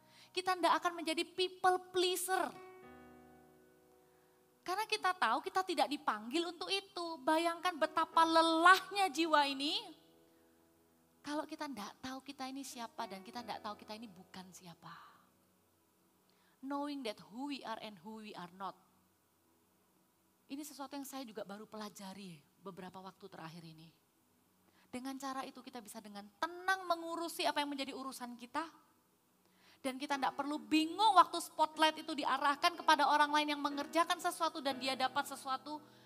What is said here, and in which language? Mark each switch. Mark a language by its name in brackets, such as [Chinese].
[Indonesian] Kita tidak akan menjadi people pleaser. Karena kita tahu kita tidak dipanggil untuk itu. Bayangkan betapa lelahnya jiwa ini. Kalau kita tidak tahu kita ini siapa dan kita tidak tahu kita ini bukan siapa. [English] Knowing that who we are and who we are not. [Indonesian] Ini sesuatu yang saya juga baru pelajari beberapa waktu terakhir ini. Dengan cara itu kita bisa dengan tenang mengurusi apa yang menjadi urusan kita. Dan kita tidak perlu bingung waktu spotlight itu diarahkan kepada orang lain yang mengerjakan sesuatu dan dia dapat sesuatu.